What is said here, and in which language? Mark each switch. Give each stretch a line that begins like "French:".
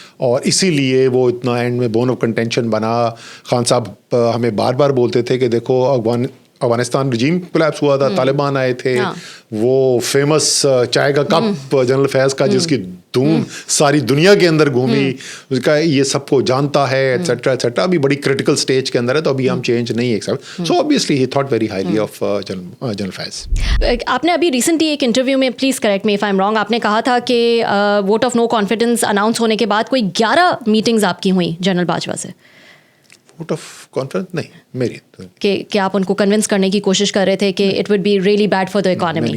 Urdu: اور اسی لیے وہ اتنا اینڈ میں بون آف کنٹینشن بنا. خان صاحب ہمیں بار بار بولتے تھے کہ دیکھو افغانستان رجیم کولیپس ہوا تھا, طالبان آئے تھے, وہ فیمس چائے کا کپ جنرل فیض کا جس کی دھوم ساری دنیا کے اندر گھومی, اس کا یہ سب کو جانتا ہے ایٹسیٹرا ایٹسیٹرا. ابھی بڑی کرٹیکل سٹیج کے اندر ہے, تو ابھی ہم چینج نہیں accept.
English: so obviously he thought very highly of
Urdu: general فیض. آپ نے ابھی ریسنٹلی ایک انٹرویو میں,
English: please correct me if I am wrong,
Urdu: آپ نے کہا تھا کہ vote of no confidence announce ہونے کے بعد کوئی 11 میٹنگز آپ کی ہوئیں جنرل باجوہ سے. ووٹ آف کانفیڈنس نہیں میری, کہ آپ ان کو کنونس کرنے کی کوشش کر رہے تھے کہ
English: It would be really bad for the economy.